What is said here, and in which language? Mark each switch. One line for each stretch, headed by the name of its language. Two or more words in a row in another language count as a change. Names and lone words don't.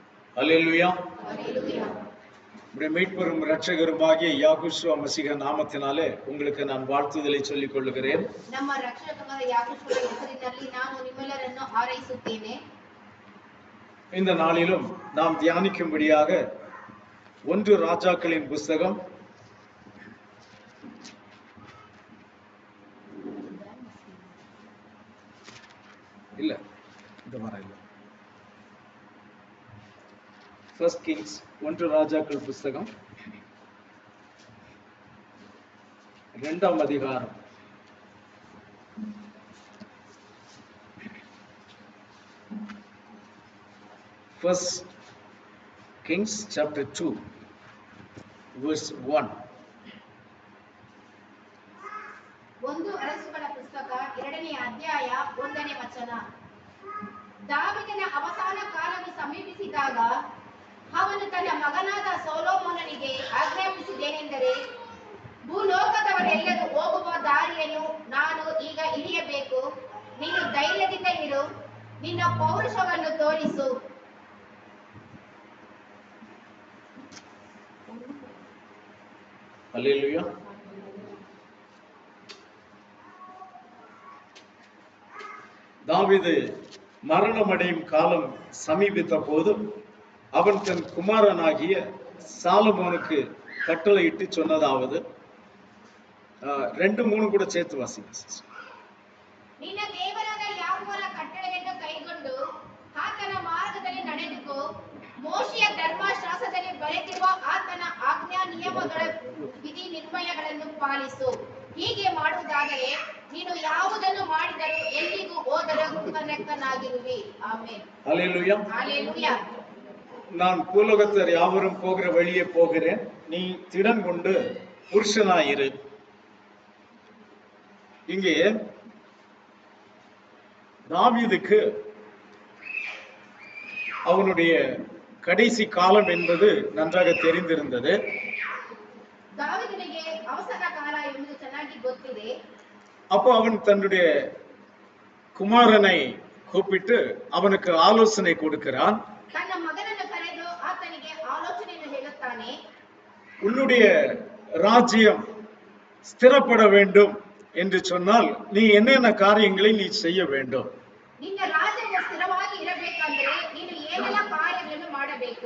Tamil: அல்லேலூயா. மீட்பெரும் இரட்சகருமாகிய யாகுஷுவ மசீஹ நாமத்தினாலே உங்களுக்கு நான் வாழ்த்துதலை சொல்லிக் கொள்ளுகிறேன்.
Kannada: ನಮ್ಮ ರಕ್ಷಕನಾದ ಯಾಕೋಬನ ಹೆಸರಿನಲ್ಲಿ ನಾನು ನಿಮ್ಮೆಲ್ಲರನ್ನು ಹಾರೈಸುತ್ತೇನೆ.
Tamil: இந்த நாளிலும் நாம் தியானிக்கும்படியாக 1 ராஜாக்களின் புஸ்தகம் இல்ல இந்த வாரம் இல்ல 1 கிங்ஸ் 1 ராஜாக்கள் புஸ்தகம்
English: 2ஆம் அதிகாரம் 1 Kings chapter 2 verse 1.
Kannada: ಒಂದು ಅರಸುಗಳ ಪುಸ್ತಕ 2ನೇ ಅಧ್ಯಾಯ 1ನೇ ವಚನ. ದಾವೀದನ ಅವಸಾನ ಕಾಲವು ಸಮೀಪಿಸಿದಾಗ ಅವನು ತನ್ನ ಮಗನಾದ ಸೊಲೊಮೋನನಿಗೆ ಆಜ್ಞಾಪಿಸಿದ್ದೇನೆಂದರೆ, ಭೂಲೋಕದವರೆಲ್ಲರೂ ಹೋಗುವ ದಾರಿಯನ್ನು ನಾನು ಈಗ ಹಿಡಿಯಬೇಕು. ನೀನು ಧೈರ್ಯದಿಂದ ಇರು, ನಿನ್ನ ಪೌರುಷವನ್ನು ತೋರಿಸು.
Tamil: அல்லேலூயா. தாவீது மரணமடையும் காலம் சமீபித்த போது அவன் தன் குமாரனாகிய சாலமோனுக்கு கட்டளையிட்டு சொன்னதாவது 2-3 கூட சேர்த்து வாசிங்க.
Kannada: ನಿನ್ನ ದೇವರಾದ ಯೆಹೋವನ ಕಟ್ಟಳೆಯನ್ನು ಕೈಗೊಂಡು ಆತನ ಮಾರ್ಗದಲ್ಲಿ ನಡೆದುಕೋ, ಮೋಶೆಯ ಧರ್ಮಶಾಸ್ತ್ರದಲ್ಲಿ ಬರೆದಿರುವ ಆತನ ಆಜ್ಞಾ ನಿಯಮಗಳ ವಿಧಿ ನಿರ್ಣಯಗಳನ್ನು ಪಾಲಿಸು. ಹೀಗೆ ಮಾಡುವುದಾದರೆ ನೀನು ಯಾವುದನ್ನು ಮಾಡಿದರೂ ಎಲ್ಲಿಗೂ ಹೋದರೂ ಕೃತಜ್ಞನಾಗಿರುವಿ. ಆಮೆನ್.
Tamil: அல்லேலூயா. ஹalleluya. நான் பூலோகத்தர் யாவரும் போகிற வழியே போகிறேன், நீ திடன் கொண்டு புருஷனாயிரு. இங்கே தாவீதுக்கு அவனுடைய கடைசி காலம் என்பது நன்றாக தெரிந்திருந்தது.
Kannada: ದಾವೀದನಿಗೆ ಅವಸಾನ ಕಾಲ ಎಂಬುದು ಚೆನ್ನಾಗಿ ಗೊತ್ತಿದೆ.
Tamil: அப்போ அவன் தன்னுடைய குமாரனை கூப்பிட்டு அவனுக்கு ஆலோசனை கொடுக்கிறான்.
Kannada: ತನ್ನ ಮಗನನ್ನು ಕರೆದು ಆತನಿಗೆ ಆಲೋಚನೆಯನ್ನು ಹೇಳುತ್ತಾನೆ.
Tamil: உன்னுடைய ராஜ்யம் ஸ்திரப்பட வேண்டும் என்று சொன்னால் நீ என்னென்ன காரியங்களை நீ செய்ய வேண்டும்.
Kannada: ನಿನ್ನ ರಾಜ್ಯವು ಸ್ಥಿರವಾಗಿ ಇರಬೇಕೆಂದರೆ ನೀನು ಏನೆಲ್ಲ ಕಾರ್ಯಗಳನ್ನು ಮಾಡಬೇಕು.